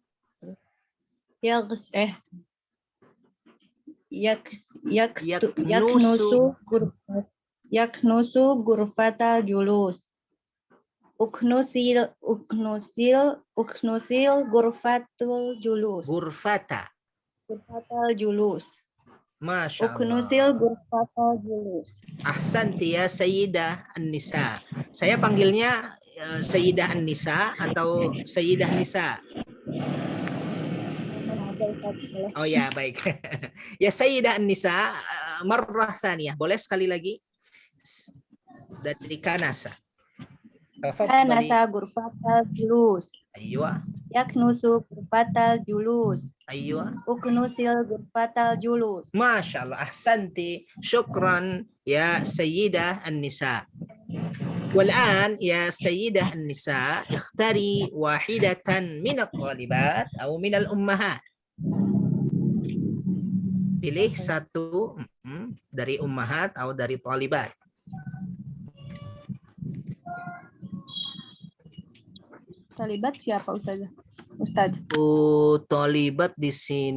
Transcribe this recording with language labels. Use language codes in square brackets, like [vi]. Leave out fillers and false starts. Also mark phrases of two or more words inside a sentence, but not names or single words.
[ar] يكنس غرفة الجلوس. اكنسي غرفة الجلوس. غرفة الجلوس. ما شاء الله. اكنسي غرفة الجلوس. أحسنت يا سيدة النساء. [id] Saya panggilnya Sayyidah An-Nisa atau Sayyidah Nisa? Oh ya, baik. [ar] يا سيدة النساء, مرة ثانية. [id] Boleh sekali lagi? Dari kanasa. [ar] كنس غرفة الجلوس. Aywa. يكنس غرفة الجلوس. Aywa. اكنسي غرفة الجلوس. ما شاء الله. أحسنت. شكرا يا سيدة النساء. والآن يا سيدة النساء اختاري واحدة من الطالبات أو من الأمهات. [id] Pilih satu dari ummahat atau dari talibat. Talibat siapa Ustazah? Ustaz. Oh, talibat di sini.